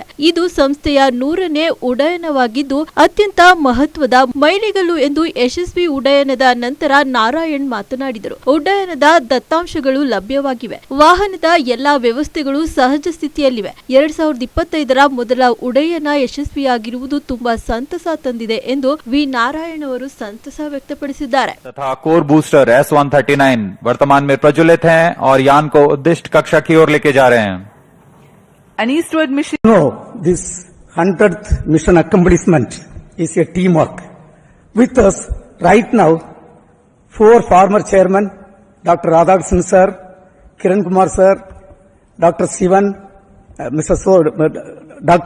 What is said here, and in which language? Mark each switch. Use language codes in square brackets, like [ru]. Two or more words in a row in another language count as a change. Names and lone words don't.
[kn] ಇದು ಸಂಸ್ಥೆಯ 100ನೇ ಉಡಯನವಾಗಿದ್ದು ಅತ್ಯಂತ ಮಹತ್ವದ ಮೈಲಿಗಲ್ಲು ಎಂದು ಯಶಸ್ವಿ ಉಡಯನದ ನಂತರ ನಾರಾಯಣ್ ಮಾತನಾಡಿದರು. ಉಡ್ಡಯನದ ದತ್ತಾಂಶಗಳು ಲಭ್ಯವಾಗಿವೆ. ವಾಹನದ ಎಲ್ಲಾ ವ್ಯವಸ್ಥೆಗಳು ಸಹಜ ಸ್ಥಿತಿಯಲ್ಲಿವೆ. 2025ರ ಮೊದಲ ಉಡಯನ ಯಶಸ್ವಿಯಾಗಿರುವುದು ತುಂಬಾ ಸಂತಸ ತಂದಿದೆ ಎಂದು ವಿ ನಾರಾಯಣ್ ಅವರು ಸಂತಸ ವ್ಯಕ್ತಪಡಿಸಿದ್ದಾರೆ. [hi] तथा [en] core booster [hi] S-139 वर्तमान में प्रज्वलित हैं और यान को उद्दिष्ट कक्षा की ओर लेके जा रहे हैं. [en] An eastward mission. No, this 100th mission accomplishment is a teamwork. With us right now, 4 former chairmen, Dr. Radhakrishnan sir, Kiran Kumar sir, Dr. Sivan, Dr.